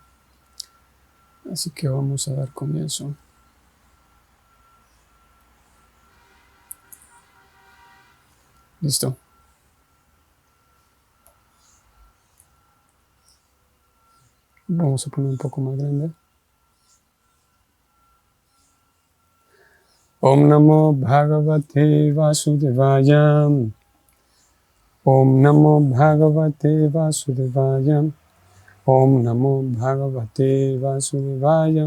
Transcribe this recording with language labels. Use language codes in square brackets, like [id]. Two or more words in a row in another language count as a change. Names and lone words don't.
[es] Así que vamos a dar comienzo. Listo. Vamos a poner un poco más grande. [sa] Om Namo Bhagavate Vasudevaya. Om Namo Bhagavate Vasudevaya. Om Namo Bhagavate Vasudevaya.